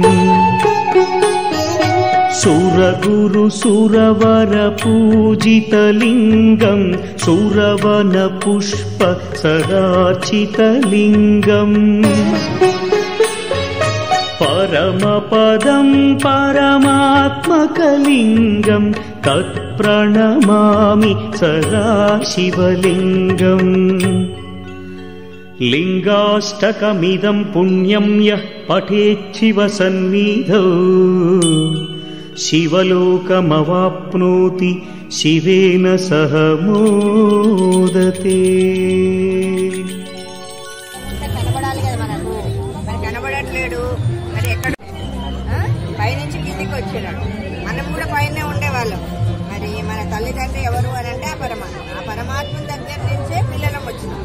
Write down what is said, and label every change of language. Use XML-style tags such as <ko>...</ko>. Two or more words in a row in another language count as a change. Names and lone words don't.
<sa>सुरगुरुसुरवरपूजितलिङ्गं सुरवनपुष्प सदार्चितलिङ्गम् परमपदं परमात्मकलिङ्गं तत्प्रणमामि सदा शिवलिङ्गम् लिङ्गाष्टकमिदं पुण्यं यः पठेच्छिवसन्निधौ शिवलोकमवाप्नोति शिवेन सह मोदते।</sa> <te>మనం కూడా పైనే ఉండేవాళ్ళం. మరి మన తల్లిదండ్రి ఎవరు అని అంటే ఆ పరమాత్మ దగ్గర నుంచే పిల్లలం వచ్చినాం.</te>